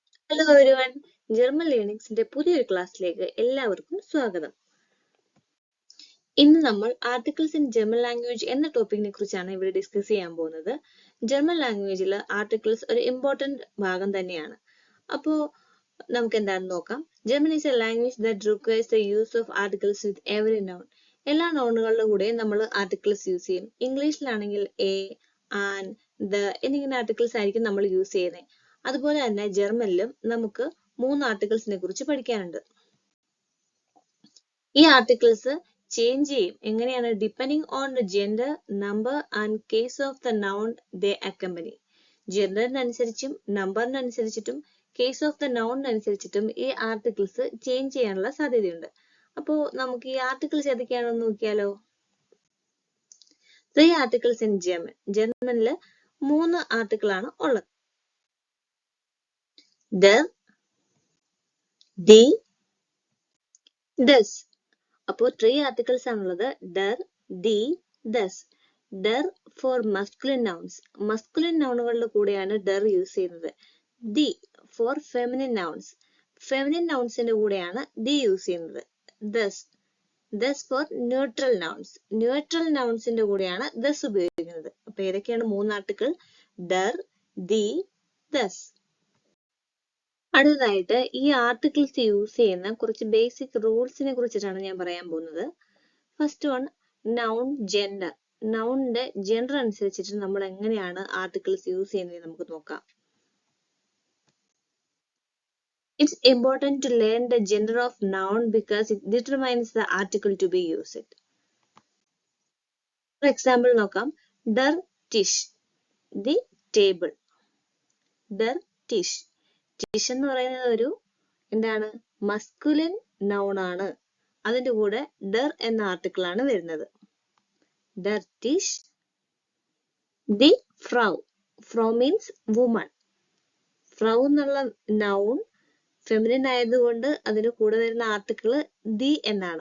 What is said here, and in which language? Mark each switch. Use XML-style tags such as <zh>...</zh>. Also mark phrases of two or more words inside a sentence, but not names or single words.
<en>Hello everyone,</en> <ml>ജർമ്മൻ ലേണിംഗ്സിന്റെ പുതിയൊരു ക്ലാസ്സിലേക്ക് എല്ലാവർക്കും സ്വാഗതം. ഇന്ന് നമ്മൾ</ml> <en>articles in German language</en> <ml>എന്ന ടോപ്പിക്കിനെ കുറിച്ചാണ് ഇവിടെ ഡിസ്കസ് ചെയ്യാൻ പോകുന്നത്.</ml> <en>German language</en> <ml>ആർട്ടിക്കിൾസ് ഒരു ഇമ്പോർട്ടന്റ് ഭാഗം തന്നെയാണ്. അപ്പോൾ നമുക്ക് എന്താണെന്ന് നോക്കാം.</ml> <en>German is a language that requires the use of articles with every noun.</en> <ml>എല്ലാ നൗണുകളുടെ കൂടെയും നമ്മൾ</ml> <en>articles use</en> <ml>ചെയ്യും. ഇംഗ്ലീഷിലാണെങ്കിൽ</ml> <en>a, an, the</en> <ml>എന്നിങ്ങനെ ആർട്ടിക്കിൾസ് ആയിരിക്കും നമ്മൾ യൂസ് ചെയ്യുന്നത്. അതുപോലെ തന്നെ ജർമ്മനിലും നമുക്ക് 3 ആർട്ടിക്കിൾസിനെ കുറിച്ച് പഠിക്കാനുണ്ട്. ഈ</ml> <en>articles change</en> <ml>ചെയ്യും. എങ്ങനെയാണ്?</ml> <en>Depending on the gender, number and case of the noun they accompany.</en> <ml>ജെൻഡറിനനുസരിച്ചും നമ്പറിനനുസരിച്ചിട്ടും</ml> <en>case of the</en> <ml>നൗണിനനുസരിച്ചിട്ടും ഈ</ml> <en>articles change</en> <ml>ചെയ്യാനുള്ള സാധ്യതയുണ്ട്. അപ്പോൾ നമുക്ക് ഈ ആർട്ടിക്കിൾസ് ഏതൊക്കെയാണെന്ന് നോക്കിയാലോ. 3</ml> <en>articles in German.</en> <ml>ജർമ്മനിൽ 3 ആർട്ടിക്കിൾ ആണ് ഉള്ളത്.</ml> <de>der, die, das.</de> <ml>അപ്പോൾ 3 ആർട്ടിക്കിൾസ് ആണുള്ളത്.</ml> <de>der, die, das.</de> <ml>der</ml> <en>for masculine nouns.</en> <ml>masculine നൗണുകളുടെ കൂടെയാണ് der യൂസ് ചെയ്യുന്നത്. die</ml> <en>for feminine nouns.</en> <ml>feminine nounsന്റെ കൂടെയാണ് die യൂസ് ചെയ്യുന്നത്.</ml> <en>das for neutral nouns.</en> <ml>neutral nounsന്റെ കൂടെയാണ് das ഉപയോഗിക്കുന്നത്. അപ്പോൾ ഏതൊക്കെയാണ് 3 ആർട്ടിക്കിൾ?</ml> <de>der, die, das.</de> <ml>അടുത്തതായിട്ട് ഈ</ml> <en>articles use</en> <ml>ചെയ്യുന്ന കുറച്ച്</ml> <en>basic rules</en> <ml>കുറിച്ചിട്ടാണ് ഞാൻ പറയാൻ പോകുന്നത്.</ml> <en>First one, noun gender.</en> <ml>നൗണിന്റെ ജെൻഡർ അനുസരിച്ചിട്ട് നമ്മൾ എങ്ങനെയാണ്</ml> <en>articles use</en> <ml>ചെയ്യുന്നത് നമുക്ക് നോക്കാം.</ml> <en>It's important to learn the gender of noun because it determines the article to be used. For example നോക്കാം.</en> <de>Der Tisch,</de> <en>the table.</en> <de>Der Tisch.</de> <ml>ടിഷ് എന്ന് പറയുന്നത് ഒരു എന്താണ്?</ml> <en>masculine noun</en> <ml>ആണ്. അതിന്റെ കൂടെ ഡർ എന്ന ആർട്ടിക്കിൾ ആണ് വരുന്നത്.</ml> <de>Der Tisch. Die Frau.</de> <en>Frau means woman.</en> <ml>ഫ്രൗ എന്നുള്ള നൗൺ ഫെമിനിൻ ആയതുകൊണ്ട് അതിന് കൂടെ വരുന്ന ആർട്ടിക്കിൾ ദി എന്നാണ്.</ml>